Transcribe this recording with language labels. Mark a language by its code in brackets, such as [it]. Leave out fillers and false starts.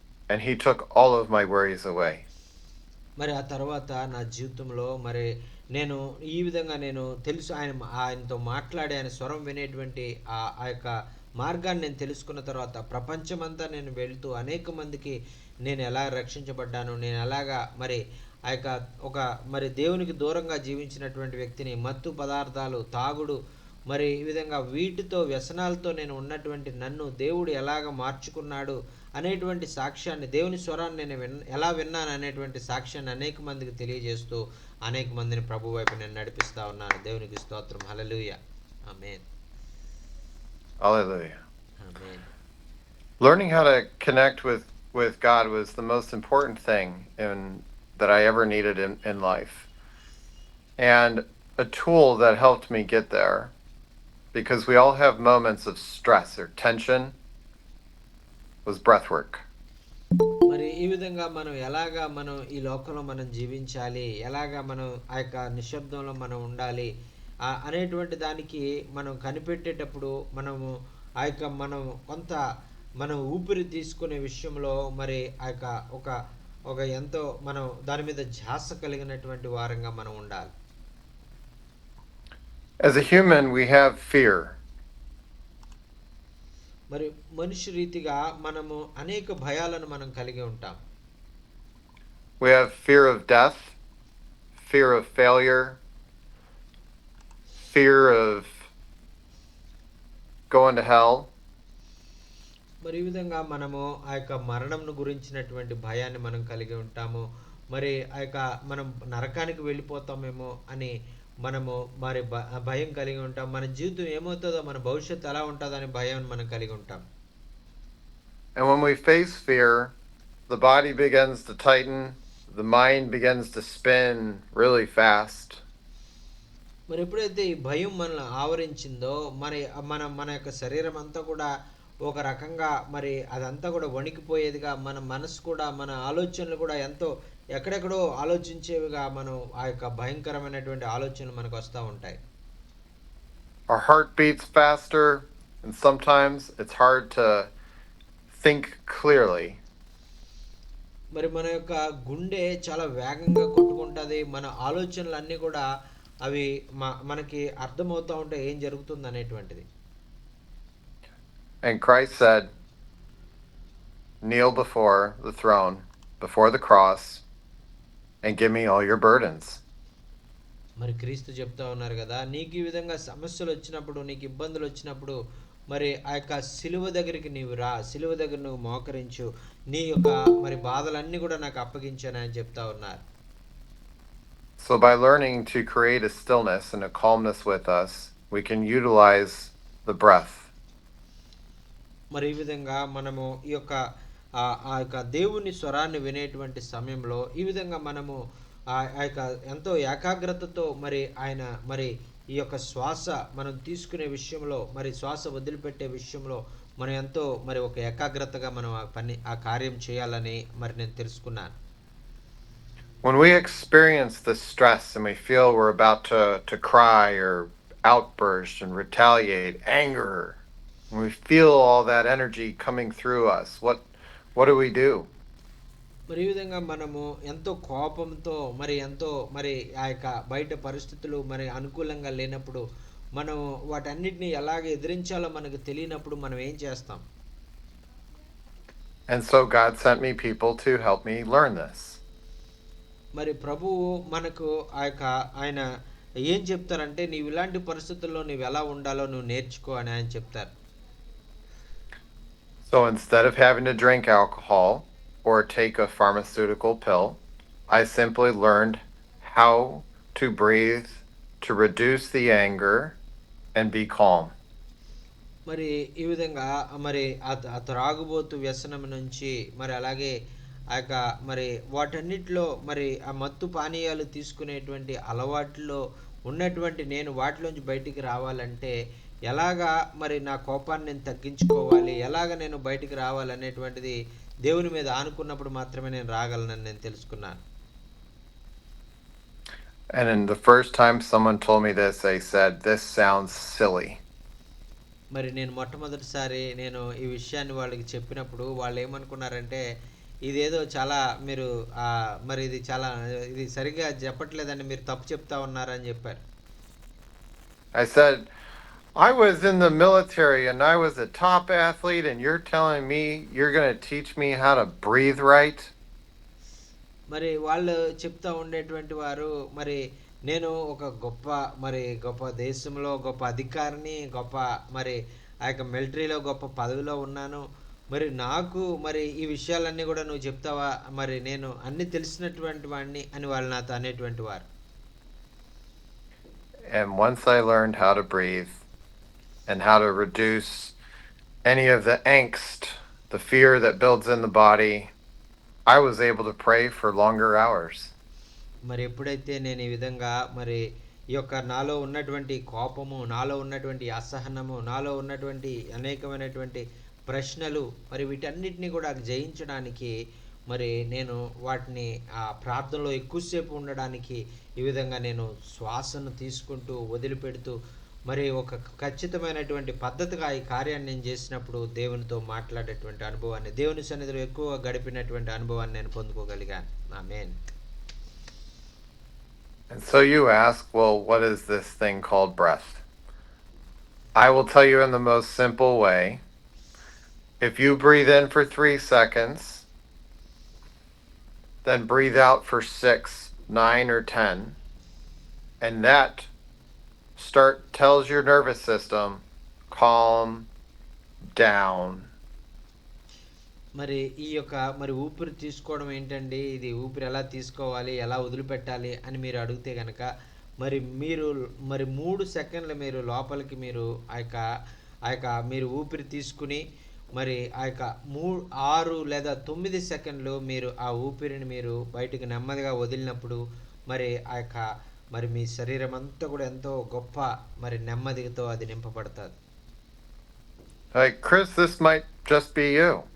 [en] And He took all of my worries away. [te] మరి ఆ తర్వాత నా జీవితంలో మరి నేను ఈ విధంగా నేను తెలుసు ఆయనతో మాట్లాడి ఆయన స్వరం వినేటువంటి ఆ యొక్క మార్గాన్ని నేను తెలుసుకున్న తర్వాత ప్రపంచమంతా నేను వెళ్తూ అనేక మందికి నేను ఎలా రక్షించబడ్డాను, నేను ఎలాగా మరి ఆ యొక్క ఒక మరి దేవునికి దూరంగా జీవించినటువంటి వ్యక్తిని మత్తు పదార్థాలు తాగుడు మరి ఈ విధంగా వీటితో వ్యసనాలతో నేను ఉన్నటువంటి నన్ను దేవుడు ఎలాగ మార్చుకున్నాడు అనేటువంటి సాక్ష్యాన్ని, దేవుని స్వరాన్ని నేను ఎలా విన్నాను అనేటువంటి సాక్ష్యాన్ని అనేక మందికి తెలియజేస్తూ అనేక మందిని ప్రభు వైపు నేను నడిపిస్తా ఉన్నాను. దేవునికి స్తోత్రం. హల్లెలూయా. ఆమేన్. [en] Hallelujah. [te] Amen. [en] Learning how to connect with God was the most important thing that I ever needed in life. And a tool that helped me get there, because we all have moments of stress or tension, was breath work. [te] మరి ఈ విధంగా మనం ఎలాగా మనం ఈ లోకంలో మనం జీవించాలి, ఎలాగా మనం ఆ యొక్క నిశ్శబ్దంలో మనం ఉండాలి అనేటువంటి దానికి మనం కనిపెట్టేటప్పుడు మనము ఆ యొక్క మనం కొంత మనం ఊపిరి తీసుకునే విషయంలో మరి ఆ యొక్క ఒక ఎంతో మనం దాని మీద ధ్యాస కలిగినటువంటి వారంగా మనం ఉండాలి. [en] As a human, we have fear. [te] మరి మనిషి రీతిగా మనము అనేక భయాలను మనం కలిగి ఉంటాం. [en] We have fear of death, fear of failure, fear of going to hell. [te] మరి ఈ విధంగా మనము ఆ యొక్క మరణంను గురించినటువంటి భయాన్ని మనం కలిగి ఉంటాము. మరి ఆ యొక్క మనం నరకానికి వెళ్ళిపోతామేమో అని మనము మరి భయం కలిగి ఉంటాం. మన జీవితం ఏమవుతుందో, మన భవిష్యత్తు ఎలా ఉంటుందని భయం మనం కలిగి ఉంటాం. [en] And when we face fear, the body begins to tighten, the mind begins to spin really fast. [te] మరి ఎప్పుడైతే ఈ భయం మనల్ని ఆవరించిందో మరి మన యొక్క శరీరం అంతా కూడా ఒక రకంగా మరి అదంతా కూడా వణికిపోయేదిగా, మన మనసు కూడా మన ఆలోచనలు కూడా ఎంతో ఎక్కడెక్కడో ఆలోచించేవిగా మనం ఆ యొక్క భయంకరమైనటువంటి ఆలోచనలు మనకు వస్తూ ఉంటాయి. [en] Our heart beats faster, and sometimes it's hard to think clearly. [te] మరి మన యొక్క గుండె చాలా వేగంగా కొట్టుకుంటుంది. మన ఆలోచనలు అన్నీ కూడా అవి మనకి అర్థమవుతూ ఉంటాయి ఏం జరుగుతుంది అనేటువంటిది. [en] And Christ said, kneel before the throne, before the cross, and give me all your burdens. [te] మరి క్రీస్తు చెప్తా ఉన్నారు కదా, నీకు ఈ విధంగా సమస్యలు వచ్చినప్పుడు, నీకు ఇబ్బందులు వచ్చినప్పుడు మరి ఆ యొక్క సిలువ దగ్గరికి నీవు రా, సిలువ దగ్గర నువ్వు మోకరించు, నీ యొక్క మరి బాధలన్నీ కూడా నాకు అప్పగించాను అని చెప్తా ఉన్నారు. [en] So by learning to create a stillness and a calmness with us, we can utilize the breath. [te] మరి ఈ విధంగా మనము ఈ యొక్క ఆ యొక్క దేవుని స్వరాన్ని వినేటువంటి సమయంలో ఈ విధంగా మనము ఆ యొక్క ఎంతో ఏకాగ్రతతో మరి ఆయన మరి ఈ యొక్క శ్వాస మనం తీసుకునే విషయంలో, మరి శ్వాస వదిలిపెట్టే విషయంలో మనం ఎంతో మరి ఒక ఏకాగ్రతగా మనం ఆ కార్యం చేయాలని మరి నేను తెలుసుకున్నాను. [en] When we experience the stress and we feel we're about to cry or outburst and retaliate, anger, when we feel all that energy coming through us, what do? [te] మరి ఈ విధంగా మనము ఎంతో కోపంతో మరి ఎంతో మరి ఆ యొక్క బయట పరిస్థితులు మరి అనుకూలంగా లేనప్పుడు మనం వాటన్నిటిని ఎలాగ ఎదిరించాలో మనకు తెలియనప్పుడు మనం ఏం చేస్తాం? [en] And so God sent me people to help me learn this. [te] మరి ప్రభువు మనకు ఆయన ఏం చెప్తారంటే, నీవు ఇలాంటి పరిస్థితుల్లో నీవు ఎలా ఉండాలో నువ్వు నేర్చుకో అని ఆయన చెప్తారు. [en] So instead of having to drink alcohol or take a pharmaceutical pill, I simply learned how to breathe to reduce the anger and be calm. [te] మరి ఈ విధంగా మరి ఆ త్రాగుబోతు వ్యసనం నుంచి మరి అలాగే ఆ యొక్క మరి వాటన్నిటిలో మరి ఆ మత్తు పానీయాలు తీసుకునేటువంటి అలవాట్లో ఉన్నటువంటి నేను వాటిలోంచి బయటికి రావాలంటే ఎలాగా మరి నా కోపాన్ని నేను తగ్గించుకోవాలి ఎలాగ నేను బయటికి రావాలనేటువంటిది దేవుని మీద ఆనుకున్నప్పుడు మాత్రమే నేను రాగలనని నేను తెలుసుకున్నాను. [en] And then the first time someone told me this, I said, "This sounds silly." [te] మరి నేను మొట్టమొదటిసారి నేను ఈ విషయాన్ని వాళ్ళకి చెప్పినప్పుడు వాళ్ళు ఏమనుకున్నారంటే ఇదేదో చాలా మీరు మరి ఇది చాలా ఇది సరిగ్గా చెప్పట్లేదండి మీరు తప్పు చెప్తా ఉన్నారని చెప్పారు. [en] I said, "I was in the military and I was a top athlete, and you're telling me you're going to teach me how to breathe right?" [te] మరి వాళ్ళు చెప్తా ఉండేటువంటి వారు మరి నేను ఒక గొప్ప మరి గొప్ప దేశంలో గొప్ప అధికారిని గొప్ప మరి ఆ యొక్క మిలిటరీలో గొప్ప పదవిలో ఉన్నాను. మరి నాకు మరి ఈ విషయాలన్నీ కూడా నువ్వు చెప్తావా మరి నేను అన్ని తెలిసినటువంటి వాడిని అని వాళ్ళు నాతో అనేటువంటి వారు. [en] And once I learned how to breathe and how to reduce any of the angst, the fear that builds in the body, I was able to pray for longer hours. [te] మరి ఎప్పుడైతే నేను ఈ విధంగా మరి ఈ యొక్క నాలో ఉన్నటువంటి కోపము నాలో ఉన్నటువంటి అసహనము నాలో ఉన్నటువంటి అనేకమైనటువంటి ప్రశ్నలు మరి వీటన్నిటిని కూడా జయించడానికి మరి నేను వాటిని ఆ ప్రార్థనలో ఎక్కువసేపు ఉండడానికి ఈ విధంగా నేను శ్వాసను తీసుకుంటూ వదిలిపెడుతూ మరి ఒక ఖచ్చితమైనటువంటి పద్ధతిగా ఈ కార్యాన్ని నేను చేసినప్పుడు దేవునితో మాట్లాడేటువంటి అనుభవాన్ని దేవుని సన్నిధిలో ఎక్కువ గడిపినటువంటి అనుభవాన్ని నేను పొందుకోగలిగాను. ఆమేన్. [en] And so you ask, well, what is this thing called breath? I will tell you in the most simple way. If you breathe in for 3 seconds, then breathe out for 6, 9, or 10, and that tells your nervous system, calm down. [te] మరి ఈ యొక్క మరి ఊపిరి తీసుకోవడం ఏంటండి ఇది ఊపిరి ఎలా తీసుకోవాలి ఎలా వదిలిపెట్టాలి అని మీరు అడిగితే కనుక మరి మీరు మరి 3 సెకండ్లు మీరు లోపలికి మీరు ఆ యొక్క మీరు ఊపిరి తీసుకుని మరి ఆ యొక్క 6 లేదా 9 సెకండ్లు మీరు ఆ ఊపిరిని మీరు బయటకు నెమ్మదిగా వదిలినప్పుడు మరి ఆ యొక్క మరి మీ శరీరం అంతా కూడా ఎంతో గొప్ప మరి నెమ్మదితో అది నింపబడుతుంది. [en] Like, Chris, this might just be you.